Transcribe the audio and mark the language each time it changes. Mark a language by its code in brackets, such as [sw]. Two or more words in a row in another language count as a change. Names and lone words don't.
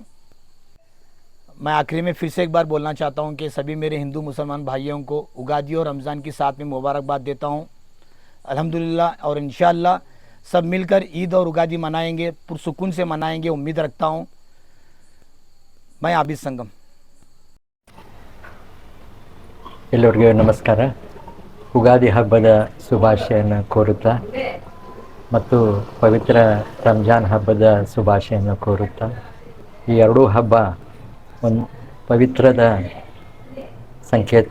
[hi] मैं आखिरी में फिर से एक बार बोलना चाहता हूँ कि सभी मेरे हिंदू मुसलमान भाइयों को उगादी और रमज़ान की साथ में मुबारकबाद देता हूँ अल्हम्दुलिल्लाह। और इंशाल्लाह सब मिलकर ईद और उगादी मनाएंगे, पुरसुकून से मनाएंगे, उम्मीद रखता हूँ। मैं आबिद संगम। [kn] ಎಲ್ಲರಿಗೂ ನಮಸ್ಕಾರ. ಉಗಾದಿ ಹಬ್ಬದ ಶುಭಾಶಯನ್ನು ಕೋರುತ್ತಾ ಮತ್ತು ಪವಿತ್ರ ರಂಜಾನ್ ಹಬ್ಬದ ಶುಭಾಶಯನ್ನು ಕೋರುತ್ತಾ ಈ ಎರಡೂ ಹಬ್ಬ ಒಂದು ಪವಿತ್ರದ ಸಂಕೇತ.